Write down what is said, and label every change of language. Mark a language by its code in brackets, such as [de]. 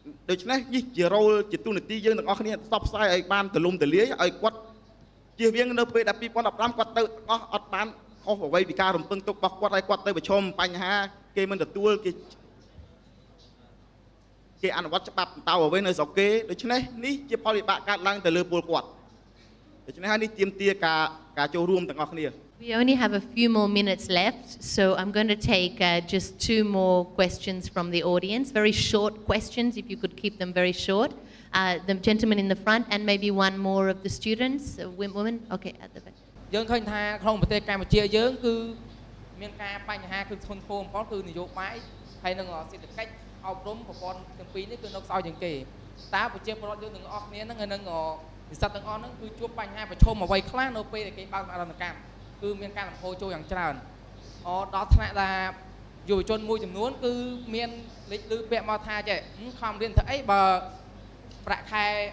[km] ដូច្នេះនេះជារ៉ូលជាទូនាទីយើងទាំងអស់គ្នាផ្សព្វផ្សាយឲ្យបានទូលំទូលាយឲ្យគាត់ជៀសវាងនៅពេលដែល2015គាត់ទៅអស់អត់បានខុសអ្វីពីការរំពឹងទុករបស់គាត់ហើយគាត់ទៅប្រឈមបញ្ហាគេមិនទទួលគេ គេអនុវត្តច្បាប់តៅអ្វីនៅស្រុកគេដូច្នេះនេះជាផលវិបាកកើតឡើងទៅលើពលរដ្ឋដូច្នេះហើយនេះទាមទារការចូលរួមទាំងអស់គ្នា [en] We only have a few more minutes left, so I'm going to take just 2 more questions from the audience. Very short questions, if you could keep them very short. The gentleman in the front and maybe one more of the students, women. Okay, at the back. [km] យើងឃើញថាក្នុងប្រទេសកម្ពុជាយើងគឺមានការបញ្ហាគឺធ្ងន់ធ្ងរបំផុតគឺនយោបាយហើយនឹងសេដ្ឋកិច្ចអប់រំប្រព័ន្ធទាំងពីរនេះគឺនៅខ្សោយជាងគេតើប្រជាពលរដ្ឋយើងទាំងអស់គ្នាហ្នឹងហើយនឹងនិស្សិតទាំងអស់ហ្នឹងគឺជួបបញ្ហាប្រឈមអ្វីខ្លះនៅពេលដែលគេបើកអារម្មណ៍កម្មគឺមានការលំហូរចូលយ៉ាងច្រើនដល់ថ្នាក់ថាយុវជនមួយចំនួនគឺមានលេចលឺពាក្យមកថាចេះខំរៀនធ្វើអីបើប្រាក់ខែ